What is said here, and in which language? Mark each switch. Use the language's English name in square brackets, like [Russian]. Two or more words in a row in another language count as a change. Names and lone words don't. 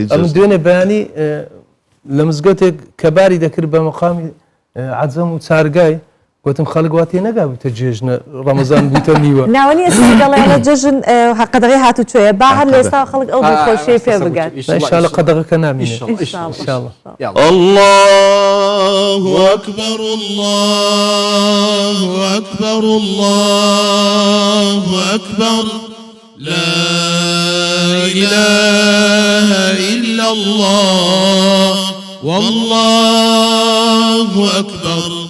[Central Kurdish] ئەم دوێنێ بەیانی لە مزگەوتێک کەباری دەکرد بە مەقامی عەجەم و چارگای گوتم خەڵک وا تێ نەگابووتە جێژنە ڕەمەزان بوویتە نیوە ناوەنی ئێستا دەڵێنە جەژن قەدەغی هاتوچۆیە با هەر لە ئێستا خەڵک ئەو دڵخۆشیی پێ بگات ئینشاءالله قەدەغەکە نامینێت ئینشاءالله [Arabic] الله أكبر الله أكبر الله أكبر لا إله إلا الله والله أكبر